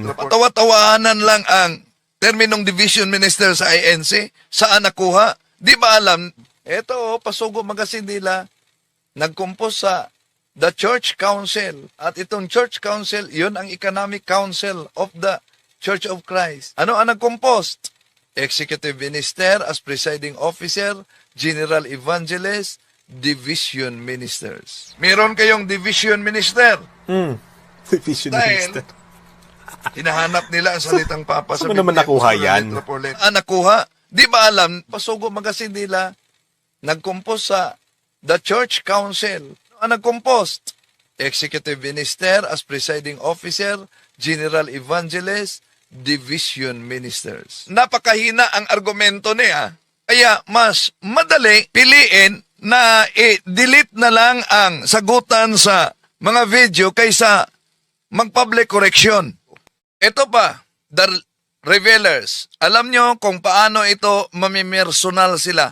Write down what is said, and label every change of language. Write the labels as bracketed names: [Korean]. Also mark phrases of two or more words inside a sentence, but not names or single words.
[Filipino] Patawa-tawanan lang ang terminong [English] division minister [Filipino] sa INC. Saan nakuha? Di ba alam? Ito, Pasugo Magazine nila, nag-compose sa The Church Council. At itong Church Council, yun ang Economic Council of the Church of Christ. Ano ang nag-compose? [English] Executive Minister as Presiding Officer, General Evangelist, Division Ministers. [Filipino] Meron kayong [English] Division Minister. [Filipino] Division Dahil minister. hinahanap nila ang salitang Papa sa Saan mo naman Biblia, nakuha sa yan? [Spanish] letra por letra. [Filipino] Nakuha? Di ba alam, Pasugo Magazine nila, nag-compose sa The Church Council. Ang nag-compose? [English] Executive Minister as Presiding Officer, General Evangelist, Division Ministers. [Filipino] Napakahina ang argumento niya. Kaya mas madali piliin na i-delete na lang ang sagutan sa mga video kaysa mag- [English] public correction. [Filipino] Ito pa, [English] the revealers. [Filipino] Alam nyo kung paano ito mamimersonal sila.